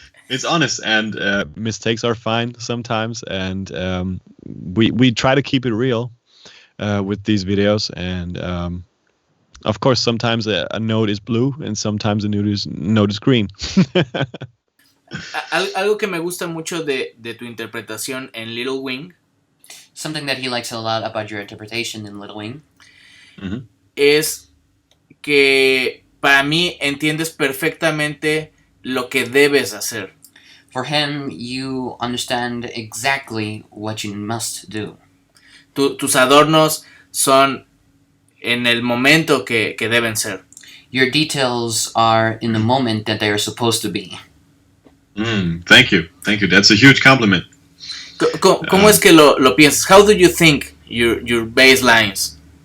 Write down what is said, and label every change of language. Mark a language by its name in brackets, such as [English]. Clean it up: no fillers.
[English] It's honest, and mistakes are fine sometimes, and we try to keep it real with these videos. And of course, sometimes a note is blue, and sometimes a note is green. [Spanish] Algo que me gusta mucho de tu interpretación en Little Wing, [English] something that he likes a lot about your interpretation in Little Wing, [Spanish] es que para mí entiendes perfectamente lo que debes hacer. [English] For him, you understand exactly what you must do. [Spanish] Tus adornos son en el momento que deben ser. [English] Your details are in the moment that they are supposed to be. Thank you. That's a huge compliment. [Spanish] ¿Cómo es que lo piensas? [English] How do you think your bass lines?